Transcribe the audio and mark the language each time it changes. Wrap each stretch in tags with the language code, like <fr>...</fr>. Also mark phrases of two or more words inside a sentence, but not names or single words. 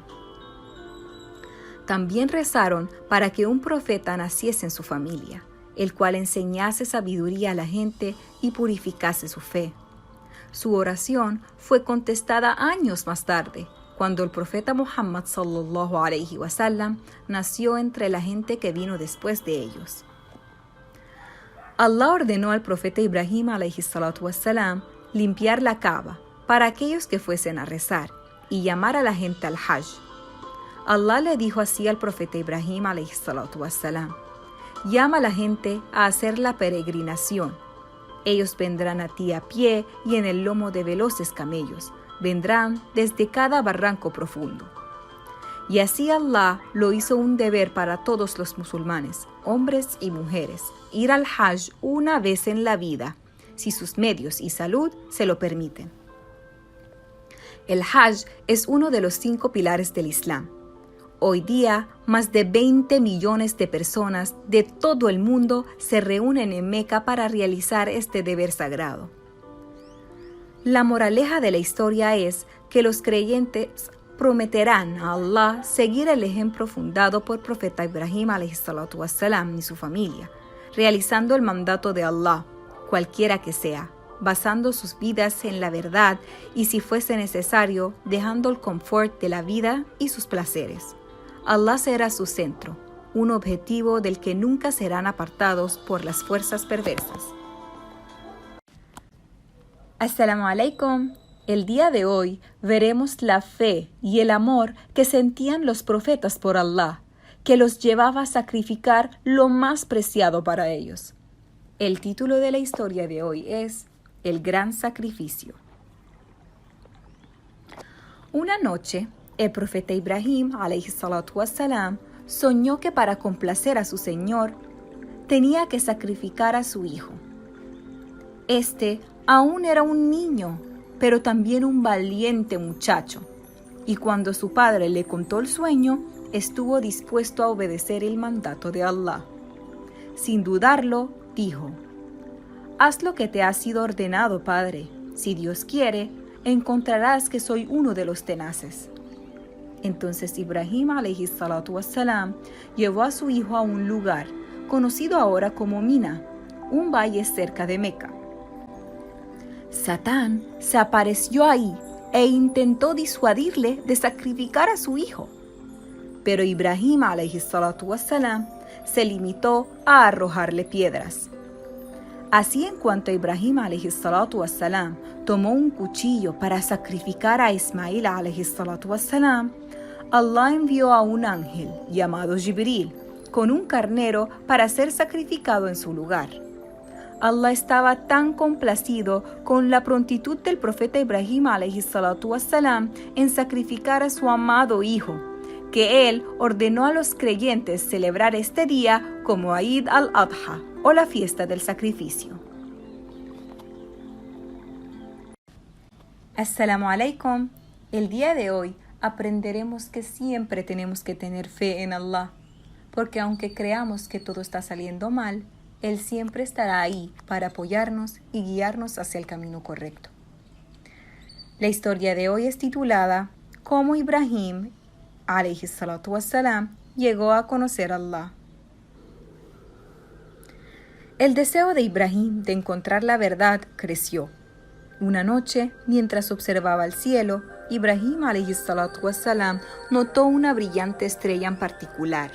<es>También rezaron para que un profeta naciese en su familia, el cual enseñase sabiduría a la gente y purificase su fe. Su oración fue contestada años más tarde, cuando el profeta Muhammad</es> <ar>صلى الله عليه وسلم</ar> <es>nació entre la gente que vino después de ellos. Allah ordenó al profeta Ibrahim</es> <ar>عليه الصلاة والسلام</ar> <es>limpiar la Kaaba para aquellos que fuesen a rezar y llamar a la gente al Hajj. Allah le dijo así al profeta Ibrahim</es> <ar>عليه الصلاة والسلام:</ar> <es>«Llama a la gente a hacer la peregrinación. Ellos vendrán a ti a pie y en el lomo de veloces camellos. Vendrán desde cada barranco profundo». Y así Allah lo hizo un deber para todos los musulmanes, hombres y mujeres, ir al Hajj una vez en la vida, si sus medios y salud se lo permiten. El Hajj es uno de los 5 pilares del Islam. Hoy día, más de 20 millones de personas de todo el mundo se reúnen en Meca para realizar este deber sagrado. La moraleja de la historia es que los creyentes prometerán a Allah seguir el ejemplo fundado por el profeta Ibrahim</es> <ar>عليه الصلاة والسلام</ar> <es>y su familia, realizando el mandato de Allah, cualquiera que sea, basando sus vidas en la verdad y, si fuese necesario, dejando el confort de la vida y sus placeres. Allah será su centro, un objetivo del que nunca serán apartados por las fuerzas perversas.</es> <ar>السلام عليكم.</ar> <es>El día de hoy veremos la fe y el amor que sentían los profetas por Allah, que los llevaba a sacrificar lo más preciado para ellos. El título de la historia de hoy es El Gran Sacrificio. Una noche, el profeta Ibrahim,</es> <ar>عليه الصلاة والسلام,</ar> <es>soñó que para complacer a su Señor, tenía que sacrificar a su hijo. Este aún era un niño, pero también un valiente muchacho, y cuando su padre le contó el sueño, estuvo dispuesto a obedecer el mandato de Allah. Sin dudarlo, dijo: «Haz lo que te ha sido ordenado, padre. Si Dios quiere, encontrarás que soy uno de los tenaces». Entonces Ibrahim</es> <ar>عليه الصلاة والسلام</ar> <es>llevó a su hijo a un lugar conocido ahora como Mina, un valle cerca de Meca. Satán se apareció ahí e intentó disuadirle de sacrificar a su hijo. Pero Ibrahim</es> <ar>عليه الصلاة والسلام</ar> <es>se limitó a arrojarle piedras. Así, en cuanto Ibrahim</es> <ar>عليه الصلاة والسلام</ar> <es>tomó un cuchillo para sacrificar a Ismail</es> <ar>عليه الصلاة والسلام,</ar> <es>Allah envió a un ángel llamado Jibril con un carnero para ser sacrificado en su lugar. Allah estaba tan complacido con la prontitud del profeta Ibrahim</es> <ar>عليه الصلاة والسلام</ar> <es>en sacrificar a su amado hijo, que él ordenó a los creyentes celebrar este día como Eid al-Adha, o la fiesta del sacrificio.</es> <ar>السلام عليكم.</ar> <es>El día de hoy aprenderemos que siempre tenemos que tener fe en Allah, porque aunque creamos que todo está saliendo mal, Él siempre estará ahí para apoyarnos y guiarnos hacia el camino correcto. La historia de hoy es titulada «Cómo Ibrahim</es> <ar>عليه الصلاة والسلام</ar> <es>llegó a conocer a Allah». El deseo de Ibrahim de encontrar la verdad creció. Una noche, mientras observaba el cielo, Ibrahim</es> <ar>عليه الصلاة والسلام</ar> <es>notó una brillante estrella en particular.</es>